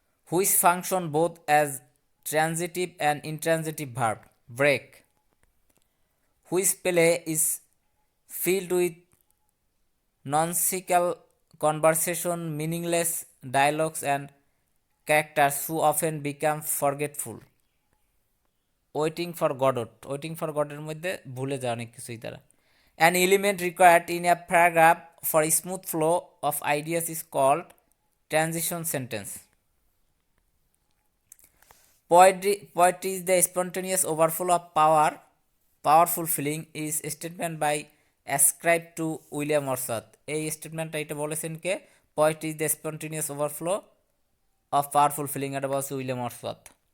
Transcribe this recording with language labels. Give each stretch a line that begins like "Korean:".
English: Which function both as transitive and intransitive verb? Break. Which play is filled with nonsensical conversation, meaningless dialogues, and characters who often become forgetful? Waiting for Godot.
Bangla: Waiting for গডের মধ্যে ভুলে যায় অনেক কিছুই তারা।
English: An element required in a paragraph for smooth flow of ideas is called transition sentence. Poetry is the spontaneous overflow of powerful feeling is statement by ascribed to William Wordsworth.
Bangla: এই স্টেটমেন্টটা এটা বলেছেন কে?
English: Poetry is the spontaneous overflow of powerful feeling,
Bangla: এটা বলছে William Wordsworth.